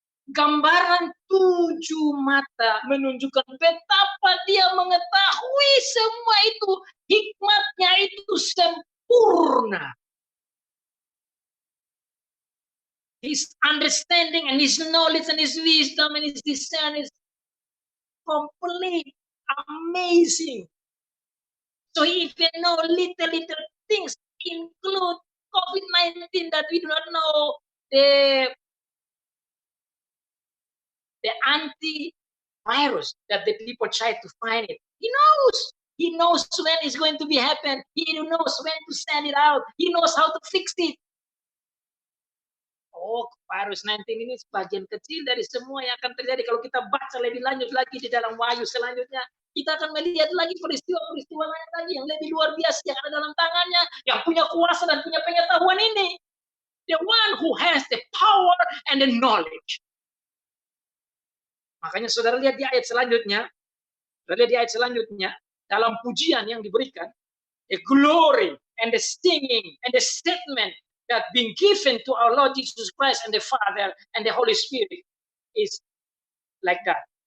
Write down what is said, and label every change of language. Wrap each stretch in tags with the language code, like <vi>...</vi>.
<id>Gambaran 7 mata menunjukkan betapa dia mengetahui semua itu. Hikmatnya itu sempurna.</id> <en>His understanding and his knowledge and his wisdom and his discernment is complete, amazing. So if you know little things, include COVID-19 that we do not know, the antivirus that the people try to find it. He knows. He knows when it's going to be happen. He knows when to send it out. He knows how to fix it.</en> <id>Oh, virus 19 ini sebagian kecil dari semua yang akan terjadi. Kalau kita baca lebih lanjut lagi di dalam Wahyu selanjutnya, kita akan melihat lagi peristiwa-peristiwa lain lagi yang lebih luar biasa yang ada dalam tangannya, yang punya kuasa dan punya pengetahuan ini.</id> <en>The one who has the power and the knowledge.</en> <id>Makanya saudara lihat di ayat selanjutnya, dalam pujian yang diberikan,</id> <en>the glory and the singing and the statement that being given to our Lord Jesus Christ and the Father and the Holy Spirit is like that.</en>